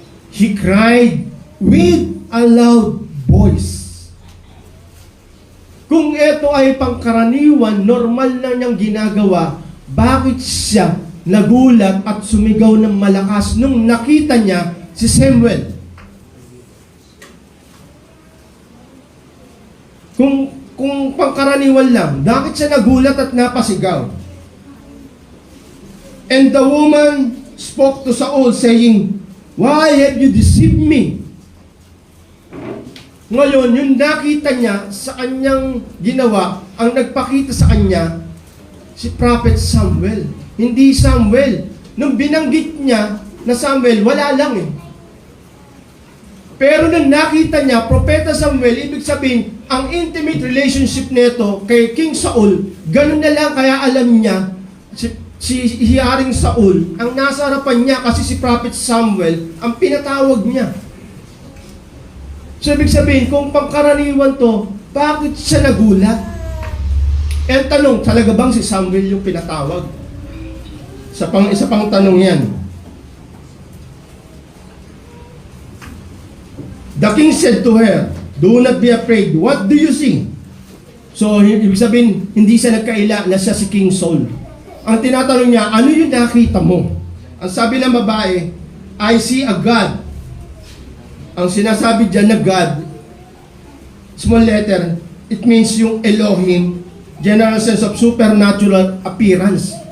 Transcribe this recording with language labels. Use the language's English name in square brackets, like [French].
[English] She cried with a loud voice. [Filipino] Kung ito ay pangkaraniwan, normal na niyang ginagawa, bakit siya nagulat at sumigaw ng malakas nung nakita niya si Samuel? Kung pangkaraniwan lang, bakit siya nagulat at napasigaw? [English] And the woman spoke to Saul saying, why have you deceived me? [Filipino] Ngayon, yung nakita niya sa kanyang ginawa, ang nagpakita sa kanya, si Prophet Samuel. Hindi Samuel. Nung binanggit niya na Samuel, wala lang eh. Pero nung nakita niya, Propeta Samuel, ibig sabihin, ang intimate relationship nito kay King Saul, ganun na lang kaya alam niya, si Haring Saul, ang nasa harapan niya kasi si Prophet Samuel, ang pinatawag niya. So, ibig sabihin, kung pangkaraniwan to, bakit siya nagulat? Eh, tanong, talaga bang si Samuel yung pinatawag? Isa pang tanong yan. [English] The king said to her, do not be afraid. What do you see? [Filipino] So, ibig sabihin, hindi siya nagkaila na siya si King Saul. Ang tinatanong niya, ano yung nakita mo? Ang sabi ng babae, [English] I see a God. [Filipino] Ang sinasabi dyan na God, small letter, it means yung Elohim, [English] general sense of supernatural appearance.